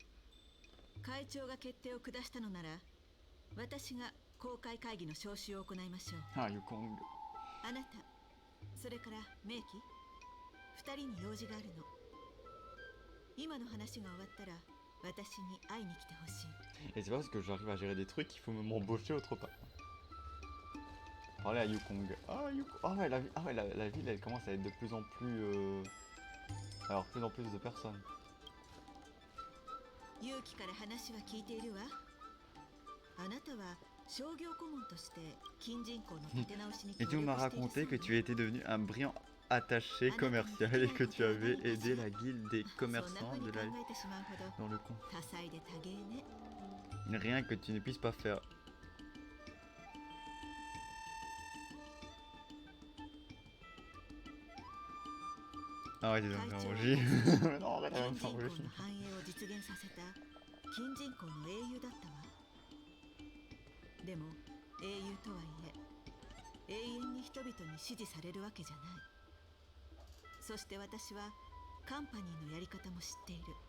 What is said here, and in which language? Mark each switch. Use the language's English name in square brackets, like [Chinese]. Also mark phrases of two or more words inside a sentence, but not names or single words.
[Japanese] 会長が決定を下したのなら、私が公開会議の招集を行いましょう。 [French] Ah, Yukong. [Japanese] あなた、それから名機、二人に用事があるの。今の話が終わったら私に会いに来てほしい。 [French] Et c'est pas parce que j'arrive à gérer des trucs qu'il faut m'embaucher autre part. Parler à Yukong. Ah, Yukong. Ah ouais, la ville, elle commence à être de plus en plus... Alors, plus en plus de personnes. [Japanese] 勇気から話は聞いているわ。あなたは商業顧問として近人口の立て直しに [French] Et [Japanese] 協 [French] tu [Japanese] 力 [French] m'as [Japanese] している [French] raconté [Japanese] そう [French] que [Japanese] ね。 [French] tu étais devenu un brillant attaché commercial et que tu avais aidé la guilde des [Japanese] そんな [French] commerçants [Japanese] 風に [French] de [Japanese] 考 [French] la... [Japanese] えてしまうほど [French] dans le coin. [Japanese] 多彩で多芸ね。 [French] Rien que tu ne puisses pas faire. Arrête de me faire manger. Non, arrête de me [Japanese] 近 [French] faire [Japanese] 人口 [French] manger. [Japanese] の繁栄を実現させた近人口の英雄だったわ。でも英雄とはいえ永遠に人々に支持されるわけじゃない。そして私はカンパニーのやり方も知っている。